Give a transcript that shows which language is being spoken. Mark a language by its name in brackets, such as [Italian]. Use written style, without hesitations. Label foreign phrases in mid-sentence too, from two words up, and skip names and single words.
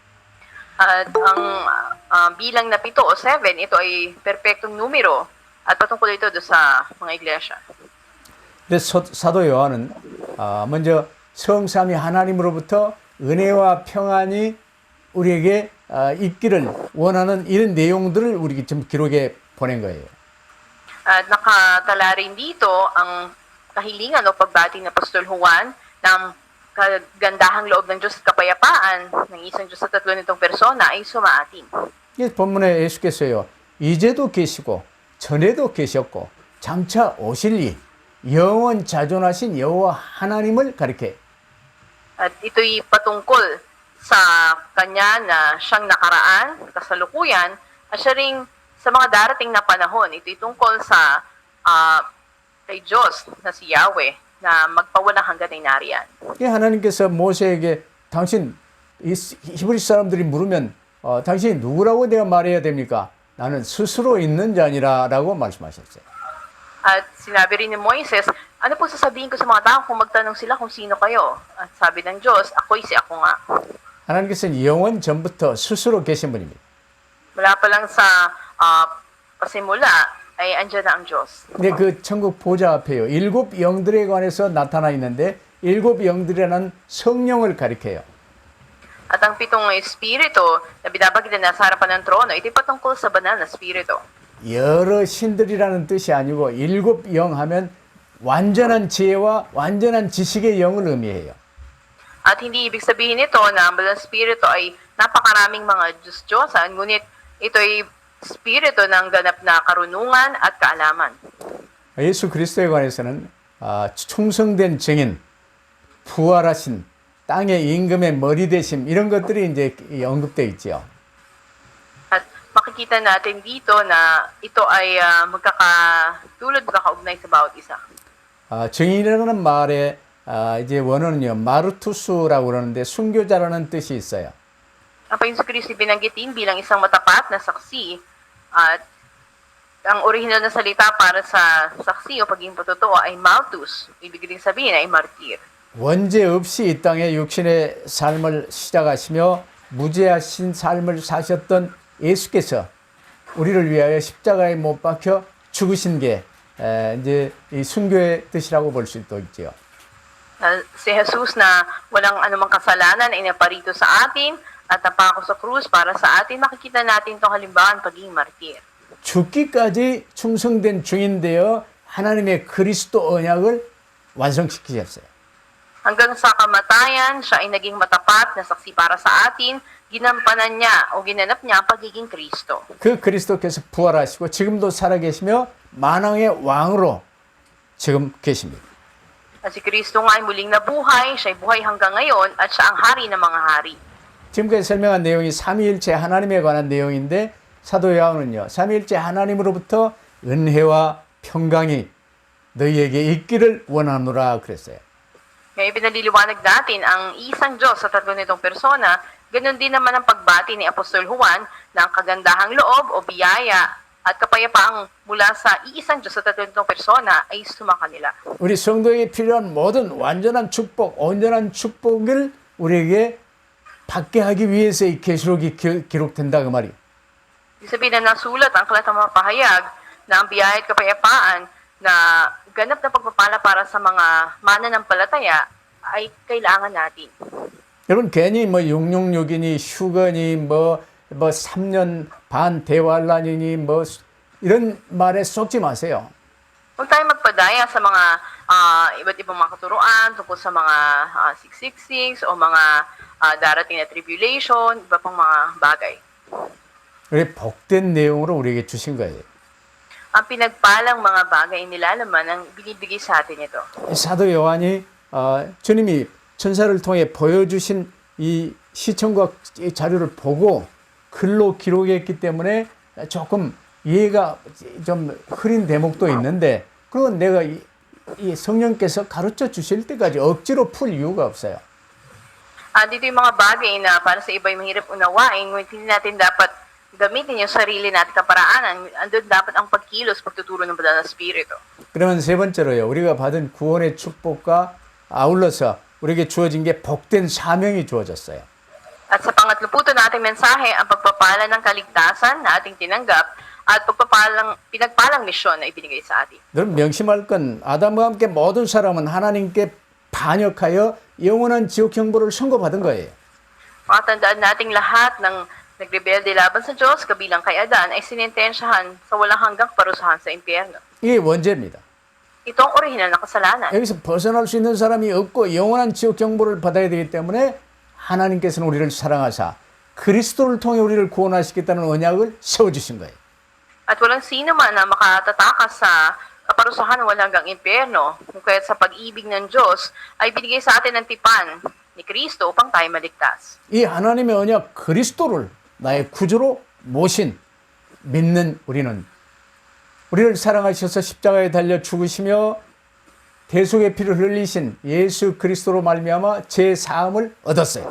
[Filipino] At ang bilang na 7 o 7, ito ay perpektong numero at patungkol ito doon sa mga iglesia. [Korean] 그래서 사도 요한은 먼저 성삼위 하나님으로부터 은혜와 평안이 우리에게 있기를 원하는 이런 내용들을 우리 좀 기록에 보낸 거예요. [Filipino] At nakatala rin dito ang kahilingan o pagbati ng Apostol Juan ng kagandahang loob ng Diyos at kapayapaan ng isang Diyos sa tatlo nitong persona ay sumaatin. [Korean] 이 본문에 예수께서요, 이제도 계시고 전에도 계셨고 장차 오실 이 영원 자존하신 여호와 하나님을 가리켜요. [Filipino] At ito'y patungkol sa kanya na siyang nakaraan, kasalukuyan, at siya ring sa mga darating na panahon. Ito'y tungkol sa kay Diyos na si Yahweh na magpawalang hanggan ay nariyan. [Korean] 이 하나님께서 모세에게 당신 이 히브리 사람들이 물으면 당신이 누구라고 내가 말해야 됩니까? 나는 스스로 있는 자니라라고 말씀하셨어요. [Filipino] At sinabi rin ni Moises, ano po sasabihin ko sa mga tao kung magtanong sila kung sino kayo? At sabi ng Diyos, ako'y si ako nga. [Korean] 하나님께서는 영원 전부터 스스로 계신 분입니다. [Filipino] Mula pa lang sa pasimula ay andyan na ang Diyos. [Korean] 근데 그 천국 보좌 앞에요. 7 영들에 관해서 나타나 있는데 7 영들이라는 성령을 가리켜요. [Filipino] At ang 7 espiritu na binabagita na sa harapan ng trono, ito'y patungkol sa banal na espiritu. [Korean] 여러 신들이라는 뜻이 아니고 7 영 하면 완전한 지혜와 완전한 지식의 영을 의미해요. [Filipino] At hindi ibig sabihin nito na ang banal na espiritu ay napakaraming mga Diyos-Diyosan, ngunit ito'y espiritu ng ganap na karunungan at kaalaman. [Korean] 예수 그리스도에 관해서는 충성된 증인, 부활하신 땅의 임금의 머리 되심 이런 것들이 이제 언급되어 있죠. [Filipino] At makikita natin dito na ito ay magkakatulad, magkakaugnay sa bawat isa. [Korean] 증인이라는 말에 이제 원어는요 마르투스라고 그러는데 순교자라는 뜻이 있어요. [Filipino] Ang Panginoon Kristo binanggitin bilang isang matapat na saksi at ang orihinal na salita para sa saksi o pagiging patotoo ay maltus. Ibig rin sabihin ay martir. [Korean] 원죄 없이 이 땅에 육신의 삶을 시작하시며 무죄하신 삶을 사셨던 예수께서 우리를 위하여 십자가에 못 박혀 죽으신 게 이제 이 순교의 뜻이라고 볼 수도 있죠. [Filipino] Si Jesus na walang anumang kasalanan ay naparito sa atin at napako sa krus para sa atin, makikita natin itong halimbawa ng pagiging martir. [Korean] 죽기까지 충성된 증인되어 하나님의 그리스도 언약을 완성시키셨어요. [Filipino] Hanggang sa kamatayan, siya ay naging matapat na saksi para sa atin, ginampanan niya o ginanap niya ang pagiging Kristo. [Korean] 그 그리스도께서 부활하시고 지금도 살아계시며 만왕의 왕으로 지금 계십니다. [Filipino] At si Kristo nga ay muling nabuhay, siya ay buhay hanggang ngayon at siya ang hari ng mga hari. [Korean] 지금까지 설명한 내용이 삼위일체 하나님에 관한 내용인데 사도 요한은요 삼위일체 하나님으로부터 은혜와 평강이 너희에게 있기를 원하노라 그랬어요. [Filipino] Ngayon pinaliliwanag natin ang isang Diyos sa tatlo nitong persona, ganun din naman ang pagbati ni Apostol Juan na ang kagandahang loob o biyaya at kapayapaang mula sa iisang Diyos sa tatlo nitong persona ay sumakanila. [Korean] 우리 성도에게 필요한 모든 완전한 축복, 온전한 축복을 우리에게 받게 하기 위해서 이 계시록이 기록된다 그 말이에요. [Filipino] Ibig sabihin na nasulat ang aklat ng mga pahayag na ang biyaya at kapayapaan na ganap na pagpapala para sa mga mananampalataya ay kailangan natin. [Korean] 여러분 괜히 뭐 666이니 휴거니 뭐 3년 반 대환란이니 뭐 이런 말에 속지 마세요. [Filipino] Huwag tayo magpadaya sa mga iba't ibang mga katuruan tungkol sa mga 666 o mga darating na tribulation, iba pang mga bagay. [Korean] 우리 복된 내용으로 우리에게 주신 거예요. [Filipino] Ang pinagpalang mga bagay nilalaman ang binibigay sa atin ito. [Korean] 사도 요한이 주님이 천사를 통해 보여주신 이 시청과 이 자료를 보고 글로 기록했기 때문에 조금 이해가 좀 흐린 대목도 있는데 그건 내가 이 성령께서 가르쳐 주실 때까지 억지로 풀 이유가 없어요. [Filipino] Dito yung mga bagay na para sa iba ay mahirap unawain, ngunit hindi natin dapat gamitin yung sarili natin kaparaanan. Andun dapat ang pagkilos, pagtuturo ng banal na Espiritu. [Korean] 그러면 세 번째로요. 우리가 받은 구원의 축복과 아울러서 우리에게 주어진 게 복된 사명이 주어졌어요. [Filipino] At sa pangatlo po ito nating mensahe, ang pagpapala ng kaligtasan na ating tinanggap at pinagpalang misyon na ibinigay sa atin. [Korean] 여러분 명심할 건 아담과 함께 모든 사람은 하나님께 반역하여 영원한 지옥 형벌을 선고받은 거예요. [Filipino] Matandaan nating lahat ng nagrebelde laban sa Diyos, kabilang kay Adan, ay sinintensyahan sa walang hanggang parusahan sa impyerno. [Korean] 이게 원죄입니다. [Filipino] Ito ang orihinal na kasalanan. [Korean] 여기서 벗어날 수 있는 사람이 없고 영원한 지옥 형벌을 받아야 되기 때문에 하나님께서는 우리를 사랑하사 그리스도를 통해 우리를 구원하시겠다는 언약을 세워주신 거예요. [Filipino] At walang sino man na makatatakas sa kaparusahan ng walang hanggang impyerno, kung kaya't sa pag-ibig ng Diyos ay binigay sa atin ng tipan ni Kristo upang tayo maligtas. [Korean] 이 하나님의 언약 그리스도를 나의 구주로 모신 믿는 우리를 사랑하셔서 십자가에 달려 죽으시며 대속의 피를 흘리신 예수 그리스도로 말미암아 제 사함을 얻었어요.